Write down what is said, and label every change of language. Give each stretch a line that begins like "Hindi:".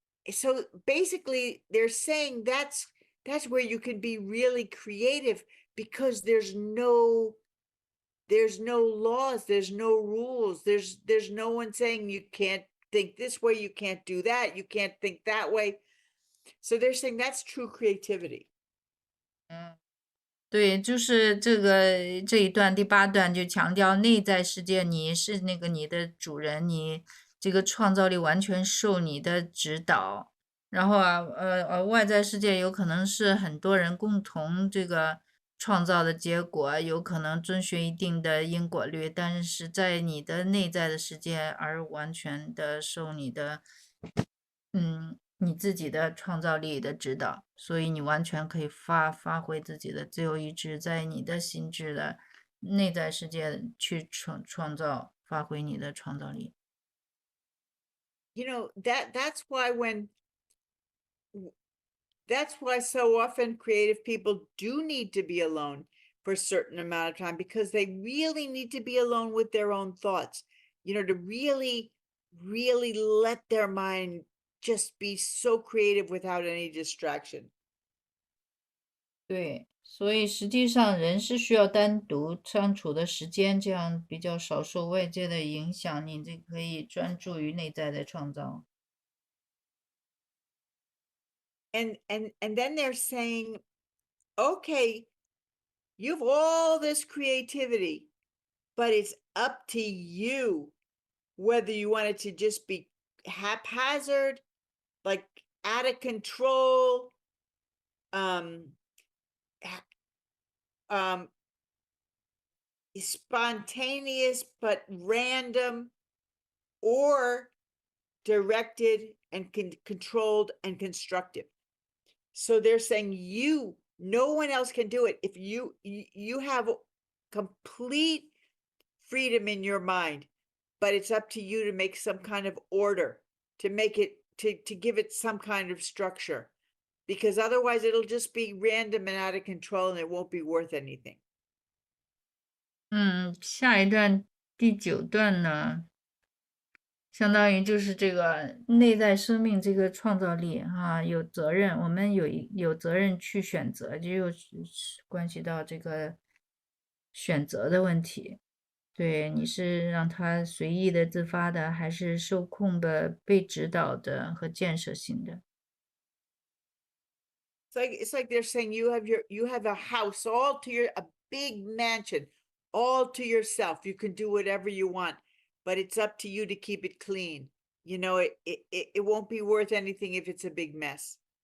English: so basically they're saying that's where you can be really creative, because there's no laws, there's no rules, there's no one saying you can't think this way, you can't do that, you can't think that way. So they're saying that's true creativity.
Chinese: 对，就是这一段第8段就强调内在世界，你是那个你的主人，你这个创造力完全受你的指导。然后啊，外在世界有可能是很多人共同这个创造的结果，有可能遵循一定的因果律，但是在你的内在的世界而完全的受你的，你自己的创造力的指导，所以你完全可以发挥自己的自由意志，在你的心智的内在世界去创造，发挥你的创造力。
English: You know, that's why so often creative people do need to be alone for a certain amount of time, because they really need to be alone with their own thoughts, you know, to really let their mind just be so creative without any distraction.
Chinese: 对，所以实际上人是需要单独相处的时间，这样比较少受外界的影响，你这可以专注于内在的创造。
English: And then they're saying, okay, you have all this creativity, but it's up to you whether you want it to just be haphazard, like out of control, spontaneous but random, or directed and controlled and constructive. So they're saying no one else can do it. If you have complete freedom in your mind, but it's up to you to make some kind of order, to make it to give it some kind of structure, because otherwise it'll just be random and out of control and it won't be worth anything.
Chinese: 下一段第9段呢，相当于就是这个内在生命这个创造力啊，有责任，我们有责任去选择，这又是关系到这个选择的问题。对，你是让他随意的、自发的，还是受控的、被指导的和建设性的？
English: It's like they're saying you have a house all to a big mansion all to yourself. You can do whatever you want, but it's up to you to keep it clean. You know, it won't be worth anything if it's a big mess.